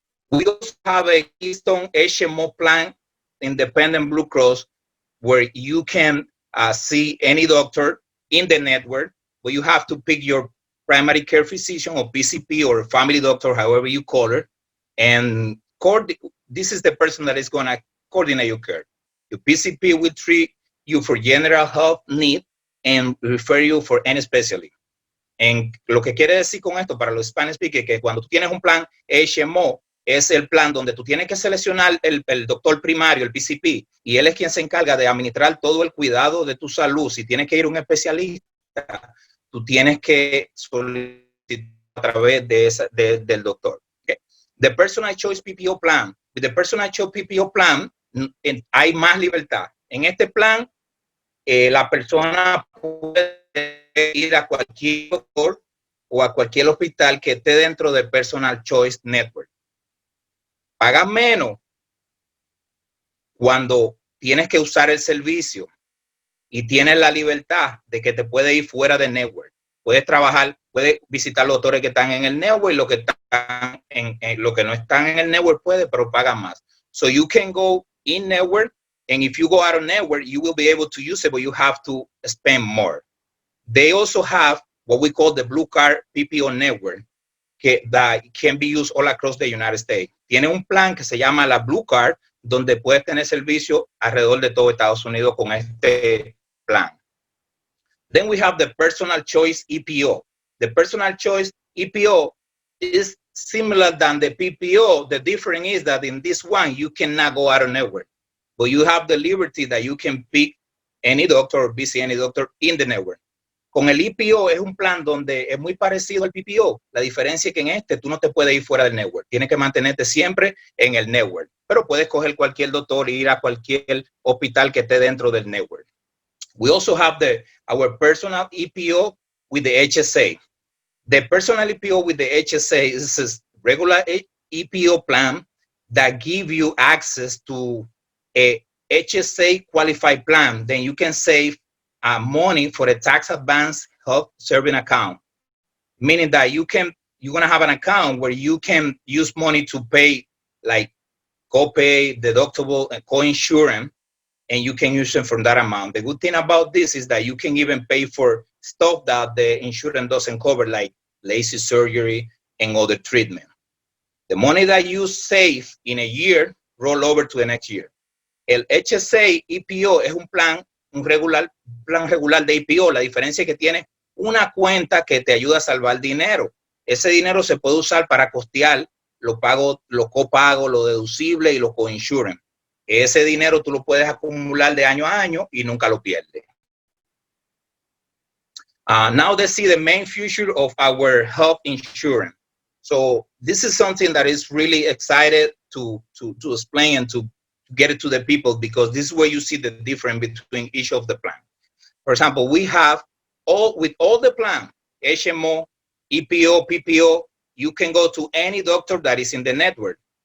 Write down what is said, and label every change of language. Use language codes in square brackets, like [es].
[en] We also have a Keystone HMO plan, independent Blue Cross, where you can see any doctor in the network, but you have to pick your primary care physician or PCP or family doctor, however you call it, and this is the person that is going to coordinate your care. Your PCP will treat you for general health need and refer you for any specialty. [es] En lo que quiere decir con esto para los [en] Spanish speakers [es] que cuando tú tienes un plan HMO es el plan donde tú tienes que seleccionar el doctor primario, el PCP, y él es quien se encarga de administrar todo el cuidado de tu salud. Si tienes que ir a un especialista, tú tienes que solicitar a través del doctor. Okay. [en] The Personal Choice PPO Plan. With the Personal Choice PPO Plan, [es] hay más libertad. En este plan, la persona puede ir a cualquier doctor o a cualquier hospital que esté dentro del Personal Choice Network. Paga menos cuando tienes que usar el servicio y tienes la libertad de que te puedes ir fuera del network. Puedes trabajar, puedes visitar los doctores que están en el network y los que están lo que no están en el network puede, pero pagan más. [en] So you can go in network, and if you go out of network, you will be able to use it, but you have to spend more. They also have what we call the Blue Card PPO network, that can be used all across the United States. [es] Tiene un plan que se llama la Blue Card, donde puedes tener servicio alrededor de todo Estados Unidos con este plan. [en] Then we have the Personal Choice EPO. The Personal Choice EPO is similar than the PPO. The difference is that in this one, you cannot go out of network, but you have the liberty that you can pick any doctor or visit any doctor in the network. [es] Con el EPO es un plan donde es muy parecido al PPO. La diferencia es que en este tú no te puedes ir fuera del network. Tienes que mantenerte siempre en el network. Pero puedes coger cualquier doctor e ir a cualquier hospital que esté dentro del network. [en] We also have our personal EPO with the HSA. The personal EPO with the HSA is a regular EPO plan that give you access to a HSA qualified plan. Then you can save money for a tax advance health saving account, meaning that you're gonna have an account where you can use money to pay like copay, deductible, and co-insurance, and you can use them from that amount. The good thing about this is that you can even pay for stuff that the insurance doesn't cover, like laser surgery and other treatment. The money that you save in a year roll over to the next year. [es] El HSA EPO es un plan regular de EPO. La diferencia es que tiene una cuenta que te ayuda a salvar dinero. Ese dinero se puede usar para costear los copagos, lo deducible y los coinsurance. Ese dinero tú lo puedes acumular de año a año y nunca lo pierdes. [en] Now let's see the main feature of our health insurance. So this is something that is really excited to explain and to get it to the people, because this is where you see the difference between each of the plans. For example, we have with all the plan, HMO, EPO, PPO, you can go to any doctor that is in the network.